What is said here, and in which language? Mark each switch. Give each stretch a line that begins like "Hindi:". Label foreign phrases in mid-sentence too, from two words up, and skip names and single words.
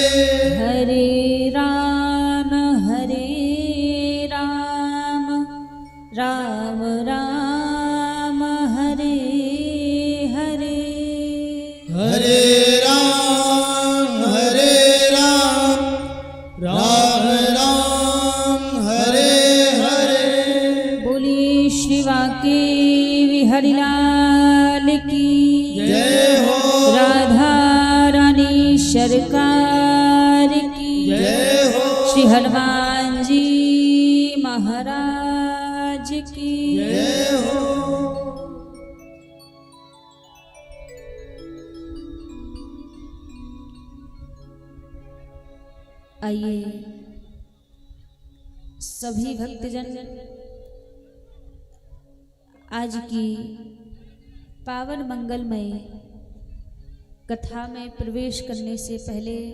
Hindi: हरे राम राम राम हरे हरे, हरे राम राम राम हरे हरे। बोलिए श्री वाके बिहारी लाल की जय हो, राधा रानी सरकार की जय हो, श्री हनुमान जी महाराज की जय हो। आइए सभी भक्तजन आज की पावन मंगलमय कथा में प्रवेश करने से पहले